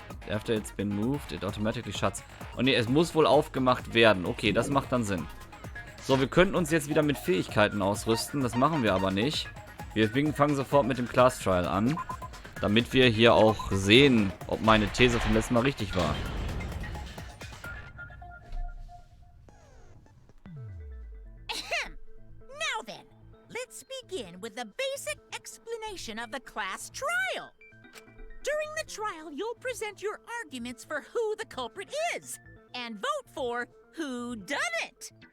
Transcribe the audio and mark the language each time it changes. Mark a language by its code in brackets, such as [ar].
[en] After it's been moved, it automatically shuts. [de] Und nee, es muss wohl aufgemacht werden. Okay, das macht dann Sinn. So, wir könnten uns jetzt wieder mit Fähigkeiten ausrüsten. Das machen wir aber nicht. Wir fangen sofort mit dem Class Trial an. Damit wir hier auch sehen, ob meine These vom letzten Mal richtig war. [en] Now then, let's begin with the basic explanation of the class trial. During the trial, you'll present your arguments for who the culprit is, and vote for who done it.